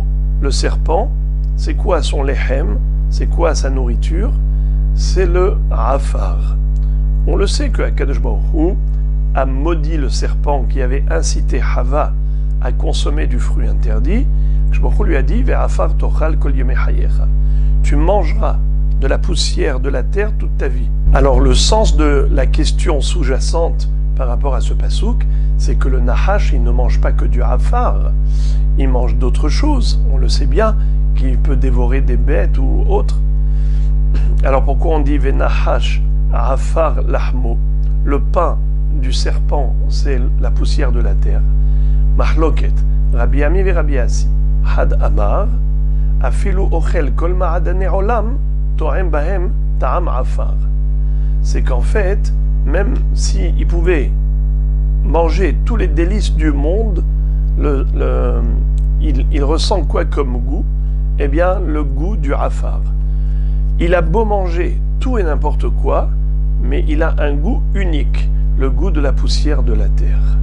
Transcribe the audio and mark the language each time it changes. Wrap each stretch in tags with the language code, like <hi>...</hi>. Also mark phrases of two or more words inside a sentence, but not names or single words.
<fr>Le serpent, c'est quoi son lehem? C'est quoi sa nourriture? C'est le Afar. On le sait que</fr> <he>הקדוש ברוך הוא</he> <fr>a maudit le serpent qui avait incité Hava à consommer du fruit interdit.</fr> <he>הקדוש ברוך הוא</he> <fr>lui a dit</fr> <he>ועפר תאכל כל ימי חייך.</he> <fr>Tu mangeras de la poussière de la terre toute ta vie. Alors le sens de la question sous-jacente par rapport à ce pasouk, c'est que le Nahash, il ne mange pas que du Afar, il mange d'autres choses, on le sait bien, qu'il peut dévorer des bêtes ou autres. Alors pourquoi on dit</fr> <he>ונחש עפר לחמו?</he> <fr>Le pain du serpent, c'est la poussière de la terre.</fr> <he>מחלוקת, רבי אמי ורבי אסי, חד אמר, אפילו אוכל כל מעדני עולם, טועם בהם טעם עפר.</he> <fr>C'est qu'en fait, même s'il pouvait manger tous les délices du monde, il ressent quoi comme goût? Eh bien, le goût du Afar. Il a beau manger tout et n'importe quoi, mais il a un goût unique, le goût de la poussière de la terre.</fr>